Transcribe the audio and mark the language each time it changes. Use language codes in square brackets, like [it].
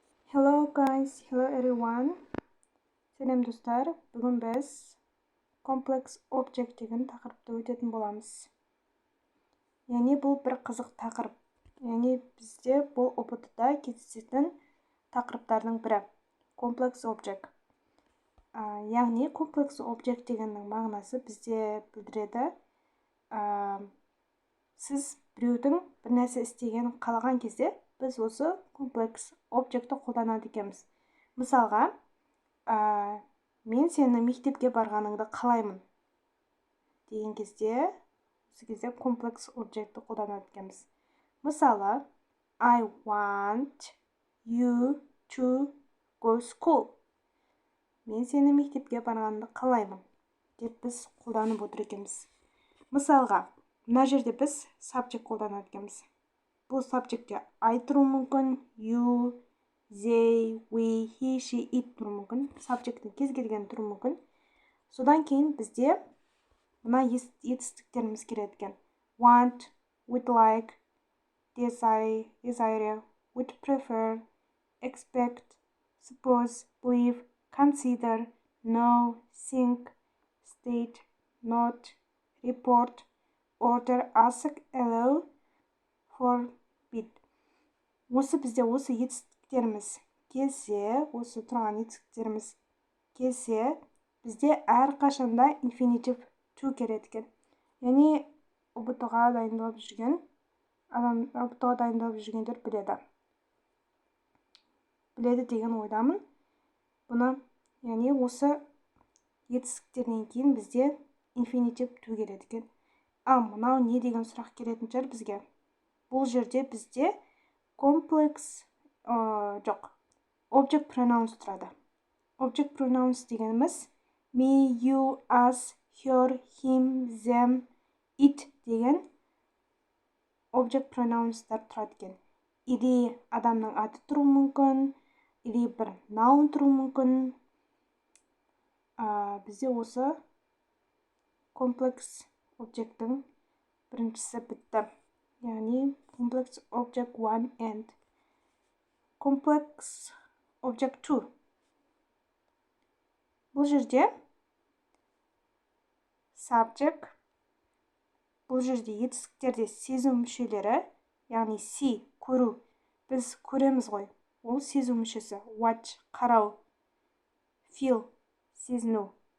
[en] Hello guys, hello everyone. [kk] Сәлем достар. Бүгін біз complex object деген тақырыпты өтетін боламыз. Яғни бұл бір қызық тақырып. Яғни бізде бұл ұбт-да кездесетін тақырыптардың бірі complex object. Яғни complex object дегеннің мағынасы бізде білдіреді. Сіз біреудің бір нәрсе істеген қалаған кезде біз осы комплекс объектті қолданады екенбіз. Мысалға, мен сені мектепке барғаныңды қалаймын деген кезде, осы кезде комплекс объектті қолданады екенбіз. [en] Мысалы, I want you to go school. [kk] Мен сені мектепке барғаныңды қалаймын деп біз қолданып отыр екенбіз. Мысалға, мына жерде біз subject қолданады екенбіз. Бұл subjectте I тұруы мүмкін, [en] you, they, we, he, she, it [kk] тұруы мүмкін. Subjectің кез келген тұруы мүмкін. Содан кейін бізде мына етістіктеріміз келеді екен. [en] Want, would like, desire, would prefer, expect, suppose, believe, consider, know, think, state, not, report, order, ask, allow, forbid. [kk] Осы бізде осы етістіктеріміз келсе, осы тұрған етістіктеріміз келсе, бізде әрқашанда infinitive to келеді екен. Яғни ұбт-ға дайындалып жүргендер біледі. Біледі деген ойдамын. Бұны, яғни осы етістіктерден кейін бізде infinitive to келеді екен. Ал мынау не деген сұрақ келетін шығар бізге? Бұл жерде бізде object pronouns тұрады. Object pronouns дегеніміз [en] me, you, us, her, him, them, it [kk] деген object pronouns'тар тұрады екен. Или адамның аты тұруы мүмкін, или бір noun тұруы мүмкін. Бізде осы complex object'тің біріншісі бітті. Яғни complex object 1 [en] and complex object 2. [kk] Бұл жерде subject, бұл жерде етістіктерде сезу мүшелері, яғни see, көру. Біз көреміз ғой. Ол сезу мүшесі. Watch, қарау. Feel, сезіну.